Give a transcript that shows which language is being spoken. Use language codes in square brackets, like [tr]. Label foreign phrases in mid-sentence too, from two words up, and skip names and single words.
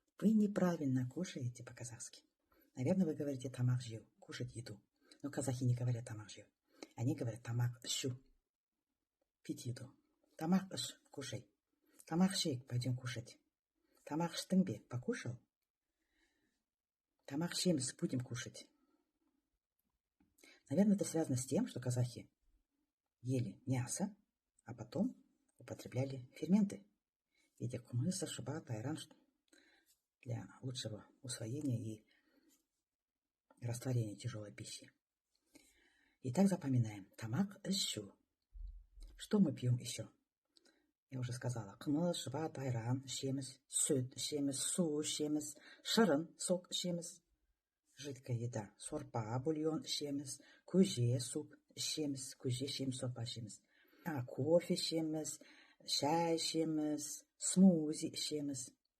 [ru] Вы неправильно кушаете по-казахски. Наверное, вы говорите [kk] тамақ жеу, [ru] кушать еду. Но казахи не говорят [kk] тамақ жеу. [ru] Они говорят [kk] тамақ ішу, [ru] пить еду. [kk] Тамақ іш, кушай. Тамақ ішейік, [ru] пойдем кушать. [kk] Тамақ іштің бе, покушал? Тамақ ішеміз, [ru] будем кушать. Наверное, это связано с тем, что казахи ели мясо, а потом употребляли ферменты в виде кумыса, шубата, айран для лучшего усвоения и растворения тяжелой пищи. Итак, запоминаем. [kk] Тамақ ішу. [ru] Что мы пьем еще? Я уже сказала. Кумыс, [kk] шубат, айран ішеміз, сүт ішеміз, су ішеміз, шырын, сок ішеміз. [ru] Жидкая еда. [kk] Сорпа, бульон ішеміз, көже, суп ішеміз, көже ішеміз, сорпа ішеміз. Кофе ішеміз, шай ішеміз, смузи ішеміз.